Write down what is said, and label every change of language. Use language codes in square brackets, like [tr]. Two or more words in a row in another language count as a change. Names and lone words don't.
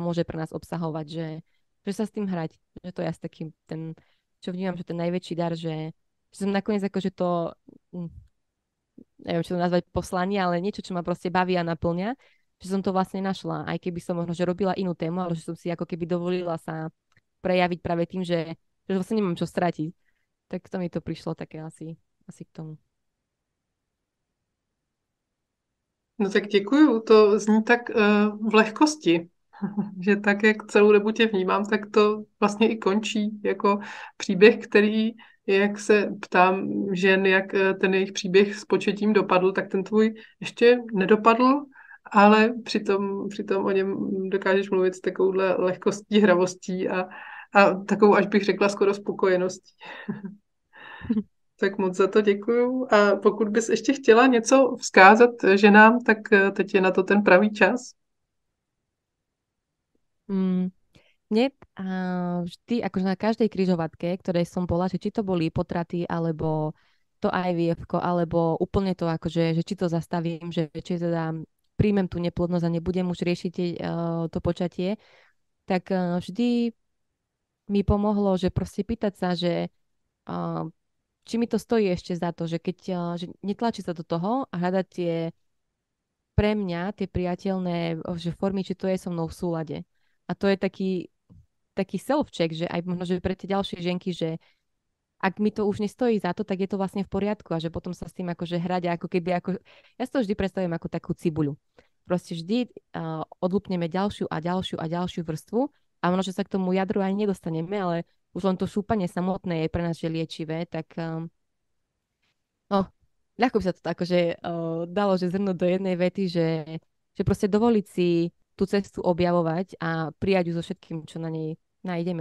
[sk] môže pre nás obsahovať, že sa s tým hrať, že to je asi taký ten, čo vnímam, že ten najväčší dar, že som nakoniec akože to, hm, neviem, čo to nazvať poslanie, ale niečo, čo ma proste baví a naplňa, že som to vlastne našla, aj keby som možno, že robila inú tému, ale že som si ako keby dovolila sa prejaviť práve tým, že vlastne nemám čo stratiť. Tak to mi to prišlo také asi k tomu. [cs] No tak děkuju, to zní tak v lehkosti, že tak, jak celou dobu tě vnímám, tak to vlastně i končí jako příběh, který, jak se ptám žen, jak ten jejich příběh s početím dopadl, tak ten tvůj ještě nedopadl, ale přitom o něm dokážeš mluvit s takovouhle lehkostí, hravostí a takovou, až bych řekla, skoro spokojeností. Tak moc za to děkuju. A pokud bys ještě chtěla něco vzkázat ženám, tak teď je na to ten pravý čas. Mm, [sk] mne vždy, akože na každej križovatke, ktorej som bola, že či to boli potraty, alebo to IVF, alebo úplne to, akože, že či to zastavím, že či teda príjmem tú neplodnosť a nebudem už riešiť to počatie, tak vždy mi pomohlo, že proste pýtať sa, že uh, či mi to stojí ešte za to, že keď že netlačí sa do toho a hľadať tie pre mňa, tie priateľné že formy, či to je so mnou v súlade. A to je taký self-check, že aj možno, že pre tie ďalšie ženky, že ak mi to už nestojí za to, tak je to vlastne v poriadku a že potom sa s tým akože hrať a ako keby ako... Ja si to vždy predstavujem ako takú cibuľu. Proste vždy odlúpneme ďalšiu a ďalšiu a ďalšiu vrstvu a možno, že sa k tomu jadru ani nedostaneme, ale už len to šúpanie samotné je pre nás že liečivé, tak no, ľahko by sa to akože dalo, že zhrnúť do jednej vety, že proste dovoliť si tú cestu objavovať a prijať ju so všetkým, čo na nej nájdeme.